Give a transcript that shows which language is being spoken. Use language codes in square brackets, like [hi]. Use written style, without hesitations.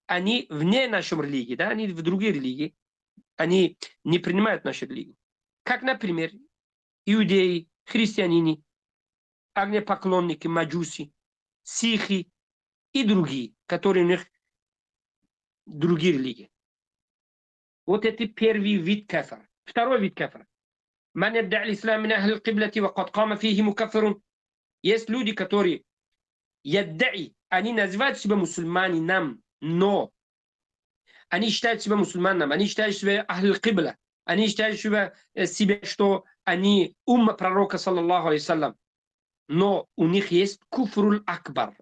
[ru] Они вне нашей религии, да? Они в другой религии. Они не принимают нашу религию. Как, например, иудеи, христиане, огнепоклонники, маджуси, сихи и другие, которые у них другие религии. Вот это первый вид кафара. Второй вид кафара. [ar] من يدعي الإسلام من أهل القبلة وقد قام فيه مكفر. [ru] Есть люди, которые они называют себя мусульманинам, но они считают себя мусульманами, они считают себя ахл кибла, они считают себя, что они умма пророка, саллаллаху алейхи, но у них есть куфрул акбар.